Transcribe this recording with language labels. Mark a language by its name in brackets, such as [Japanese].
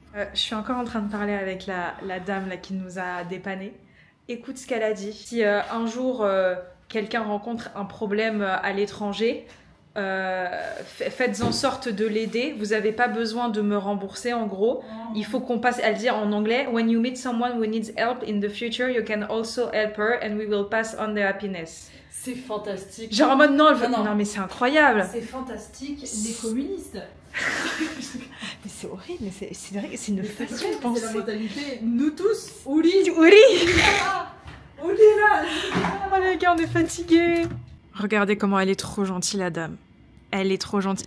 [French] Je suis encore en train de parler avec la dame là, qui nous a dépanné. Écoute ce qu'elle a dit. Si un jour quelqu'un rencontre un problème à l'étranger, faites en sorte de l'aider. Vous n'avez pas besoin de me rembourser en gros. Il faut qu'on passe. Elle dit en anglais: [English] When you meet someone who needs help in the future, you can also help her and we will pass on the happiness. [French] C'est fantastique. Genre en mode non mais c'est incroyable. C'est fantastique, les communistes. Mais c'est horrible, mais c'est vrai que c'est une façon de penser. C'est la mentalité, nous tous, Ouli. On est là. Oh les gars, on est fatigués. Regardez comment elle est trop gentille la dame. Elle est trop gentille.